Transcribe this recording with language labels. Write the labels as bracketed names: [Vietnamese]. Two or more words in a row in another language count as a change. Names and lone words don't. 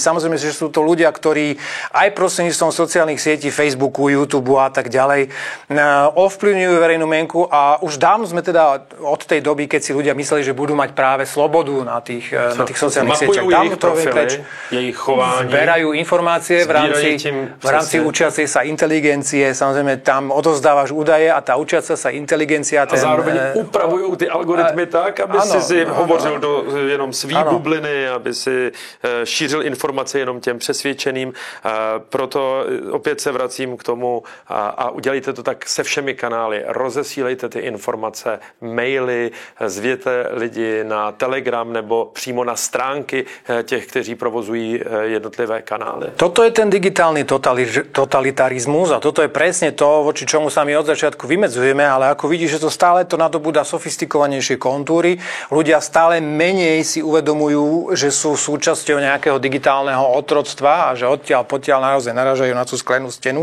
[Slovak] Samozrejme, že sú to ľudia, ktorí aj prostredníctvom sociálnych sietí, Facebooku, YouTube a tak ďalej ovplyvňujú verejnú mienku a už dávno sme teda od tej doby, keď si ľudia mysleli, že budú mať práve slobodu na tých sociálnych sieťach. Dávno to preč. Zberajú informácie v rámci učiacej sa inteligencie. Samozrejme, tam odovzdávaš údaje a tá učiaca sa inteligencia. [Czech] A zároveň upravují ty algoritmy tak, aby si hovořil do jenom svý bubliny, aby si šířil informace jenom těm přesvědčeným. Proto opět se vracím k tomu a udělejte to tak se všemi kanály. Rozesílejte ty informace, maily, zvěte lidi na Telegram nebo přímo na stránky těch, kteří provozují jednotlivé kanály. [Slovak] Toto je ten digitálny totalitarizmus a toto je presne to, voči čomu sa my od začiatku vymedzujeme, ale ako vidíš, že to stále to nadobúda sofistikovanejšie kontúry. Ľudia stále menej si uvedomujú, že sú súčasťou nejakého digitálneho otroctva a že odtiaľ potiaľ naozaj narážajú na tú sklenú stenu.